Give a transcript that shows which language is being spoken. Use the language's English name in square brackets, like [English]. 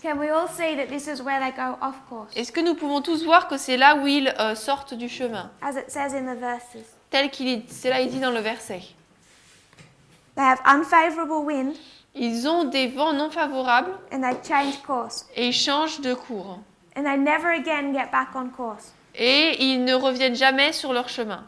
[English] Can we all see that this is where they go off course, [French] Est-ce que nous pouvons tous voir que c'est là où ils sortent du chemin, [English] as it says in the verses? [French] c'est là il dit dans le verset. [English] They have unfavorable wind, [French] Ils ont des vents non favorables [English] and they change course, [French] et ils changent de cours. [English] and they never again get back on course. [French] Et ils ne reviennent jamais sur leur chemin.